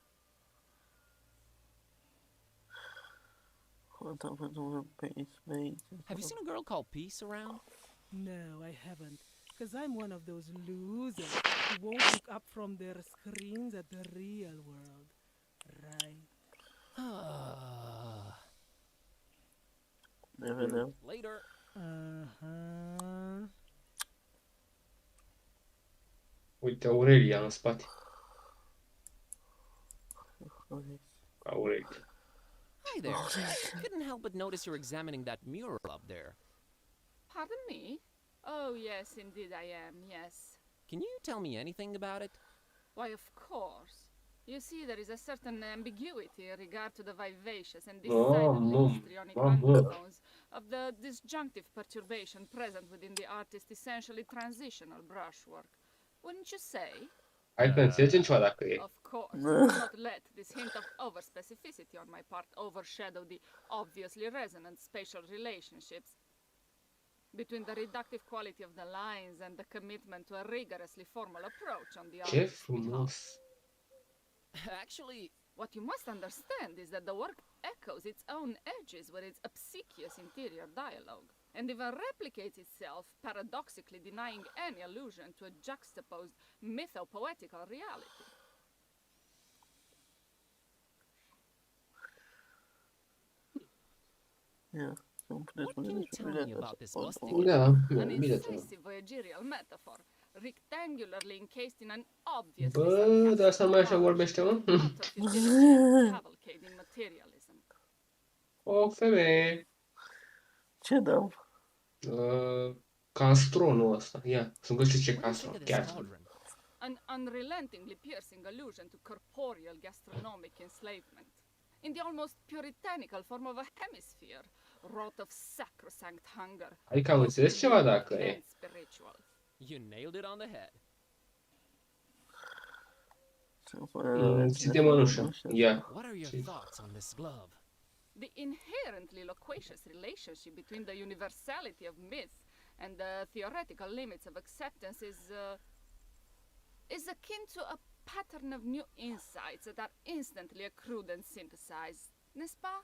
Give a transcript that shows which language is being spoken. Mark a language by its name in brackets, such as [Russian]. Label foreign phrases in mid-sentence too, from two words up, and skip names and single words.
[English] Have you seen a girl called Peace around? No, I haven't. Because I'm one of those losers who won't look up from their screens at the real world. Right? [Romanian] Ne vedem. [English] Later. Uh-huh. [Romanian] Uite, Aurelia în spate. Aurelia. [English] Hi there. Couldn't help but notice you're examining that mural up there. Pardon me? Oh, yes, indeed I am, yes. Can you tell me anything about it? Why, of course. You see, there is a certain ambiguity in regard to the vivacious and decidedly histrionic undertones of the disjunctive perturbation present within the artist's essentially transitional brushwork. Wouldn't you say? [Romanian] Hai că înțelegem ceva dacă e. [English] Of course, do not let this hint of over-specificity on my part overshadow the obviously resonant spatial relationships between the reductive quality of the lines and the commitment to a rigorously formal approach on the [Romanian] Ce [English] artist's [Romanian] frumos. [English] Actually, what you must understand is that the work echoes its own edges with its obsequious interior dialogue, and even replicates itself, paradoxically denying any allusion to a juxtaposed mythopoetical reality. Yeah. What can you tell me about this busting? An incisive voyagerial metaphor, rectangularly encased in an obviously [Romanian] Bă, dar asta mai așa vorbește, mă? [English] cavalcade in materialism. [Romanian] O femeie. Ce dăm? Castronul ăsta. Ia, să-mi găsesc ce castron. Chiar. [English] An unrelentingly piercing allusion to corporeal gastronomic enslavement, in the almost puritanical form of a hemisphere, wrought of sacrosanct hunger. [Romanian] Adică am înțeles ceva dacă e. Spiritual. [English] You nailed it on the head. [Romanian] Ține mănușă. Ia. [English] What are your thoughts on this glove? The inherently loquacious relationship between the universality of myth and the theoretical limits of acceptance is akin to a pattern of new insights that are instantly accrued and synthesized, [French] n'est-ce pas?